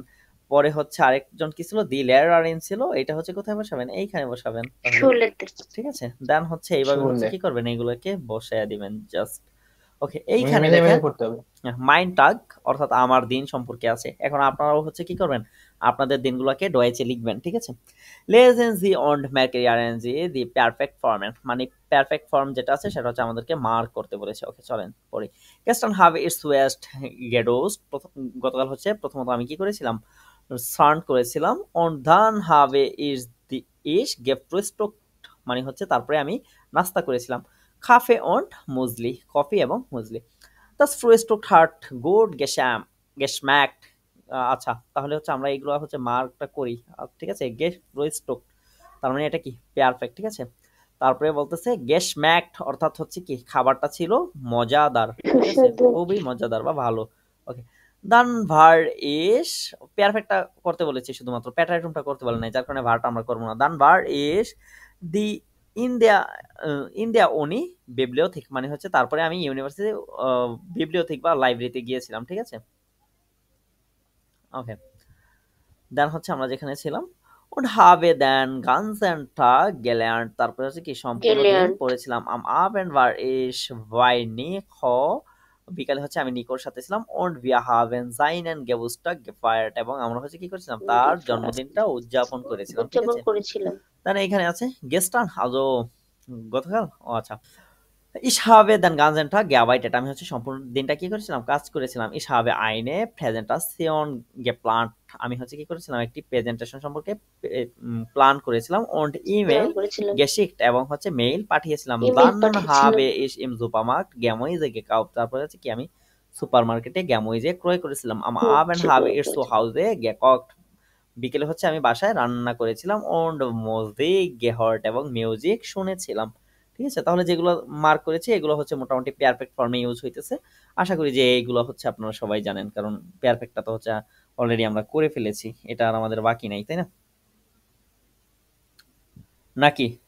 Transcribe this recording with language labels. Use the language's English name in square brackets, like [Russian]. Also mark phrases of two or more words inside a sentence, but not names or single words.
[Bangla] পরে হচ্ছে আরেকজন কি ছিল, [German] die Lehrerin [Bangla] ছিল, এটা হচ্ছে কোথায় বসাবেন, এইখানে বসাবেন। শুলেতে। ঠিক আছে, দেন হচ্ছে এইভাবে হচ্ছে শুনলে। কি করবেন, এইগুলোকে বসায়া দিবেন জাস্ট। ওকে, এইখানে মিলে দেখেন পড়তে হবে। [German] Mein Tag [Bangla] অর্থাৎ আমার দিন সম্পর্কে আছে। এখন আপনারাও হচ্ছে কি করবেন, আপনাদের দিনগুলোকে ডয়েচে লিখবেন। ঠিক আছে, [German] lesen Sie und markieren Sie die perfect formen, [Bangla] মানে [English] perfect form [Bangla] যেটা আছে সেটা হচ্ছে আমাদেরকে মার্ক করতে বলেছে। ওকে, চলেন পড়ি। [German] gestern habe ich zuerst geduscht, [Bangla] গতকাল হচ্ছে প্রথমত আমি কি করেছিলাম, স্নান করেছিলাম। [German] und dann habe ich gefrühstückt, [Bangla] মানে হচ্ছে তারপরে আমি নাস্তা করেছিলাম। [German] Kaffee und Müsli, [Bangla] কফি এবং মুসলি। [German] Das Frühstück hat gut geschmeckt. [Bangla] আচ্ছা, তাহলে হচ্ছে আমরা এগুলো হচ্ছে মার্কটা করি। ঠিক আছে, Frühstück তার মানে এটা কি, পারফেক্ট। ঠিক আছে, তারপরে বলতেছে geschmeckt অর্থাৎ হচ্ছে কি, খাবারটা ছিল মজাদার। ঠিক আছে, সুস্বাদু। খুবই মজাদার বা ভালো। ওকে, [German] dann war ich, [Bangla] পারফেক্টটা করতে বলেছি শুধুমাত্র, প্যাটার্নটা করতে বলে নাই, যার কারণে ভারটা আমরা করবো না। [German] dann war ich die in der in der Uni Bibliothek, [Bangla] মানে হচ্ছে তারপরে আমি ইউনিভার্সিটি বিবলিওথেক বা লাইব্রেরিতে গিয়েছিলাম। ঠিক আছে, ওকে, দেন হচ্ছে আমরা যেখানে ছিলাম, [German] und habe den ganzen Tag gelernt, [Bangla] তারপরে হচ্ছে কি সম্পূর্ণ দিন Gelernt। পড়েছিলাম। [German] am Abend war ich bei Nico, [Bangla] বিকালে হচ্ছে আমি নিকোর সাথে ছিলাম। und wir haben seinen Geburtstag gefeiert, এবং আমরা হচ্ছে কি করেছিলাম, তার জন্মদিনটা উদযাপন করেছিলাম। ঠিক উদযাপন আছে, করেছিলাম। তাহলে এখানে আছে [German] gestern, also [Bangla] গতকাল। ও আচ্ছা, [German] Ich habe den ganzen Tag gearbeitet, [Bangla] আমি হচ্ছে সম্পূর্ণ দিনটা কি করেছিলাম, কাজ করেছিলাম। [German] Ich habe eine Präsentation geplant, [Bangla] আমি হচ্ছে কি করেছিলাম, একটি প্রেজেন্টেশন সম্পর্কে প্ল্যান করেছিলাম। [German] und E-Mail [Bangla] করেছিলাম। geschickt, এবং হচ্ছে মেইল পাঠিয়েছিলাম। ইমেল dann পাঠিয়েছিলাম। [German] habe ich im Supermarkt Gemüse gekauft, [Bangla] তারপরে হচ্ছে কি আমি সুপারমার্কেটে গ্যামুইজে ক্রয় করেছিলাম। [German] am Abend habe ich zu Hause gekocht, [Bangla] বিকেলে হচ্ছে আমি বাসায় রান্না করেছিলাম। [German] und Musik gehört, [Bangla] এবং মিউজিক শুনেছিলাম। ঠিক আছে, তাহলে যেগুলো মার্ক করেছি এগুলো হচ্ছে মোটামুটি পারফেক্ট ফর্মে ইউজ হইতেছে। আশা করি যে এইগুলো হচ্ছে আপনারা সবাই জানেন, কারণ পারফেক্টটা তো হচ্ছে অলরেডি আমরা করে ফেলেছি, এটা আর আমাদের বাকি নাই, তাই না, নাকি?